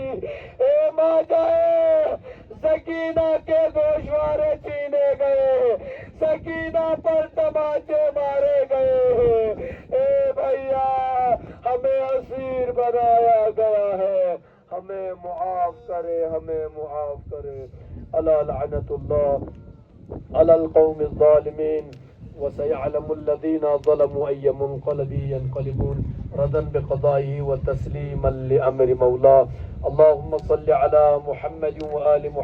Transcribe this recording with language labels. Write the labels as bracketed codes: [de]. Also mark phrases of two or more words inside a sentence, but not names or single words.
[ur] اے ماں جائے سکینہ کے گوشوارے چھینے گئے، سکینہ پر طمانچے مارے گئے. اے بھیا ہمیں اسیر بنایا گیا ہے، ہمیں معاف کرے، ہمیں معاف کرے. [ar] ألا لعنة الله على القوم الظالمين وسيعلم الذين ظلموا أي منقلب ينقلبون رضا بقضائه وتسليما لأمر مولى. اللهم صل على محمد وآل محمد.